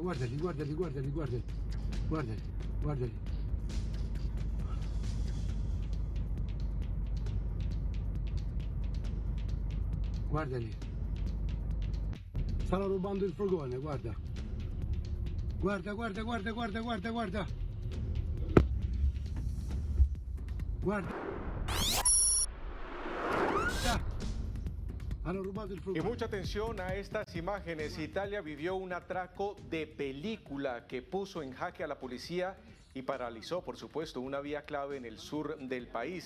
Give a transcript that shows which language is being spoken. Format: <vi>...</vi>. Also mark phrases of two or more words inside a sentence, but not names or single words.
<it>Guardali. Guardali. Stanno rubando il furgone, guarda. Guarda.</it> <es>Y mucha atención a estas imágenes. Italia vivió un atraco de película que puso en jaque a la policía y paralizó, por supuesto, una vía clave en el sur del país.</es>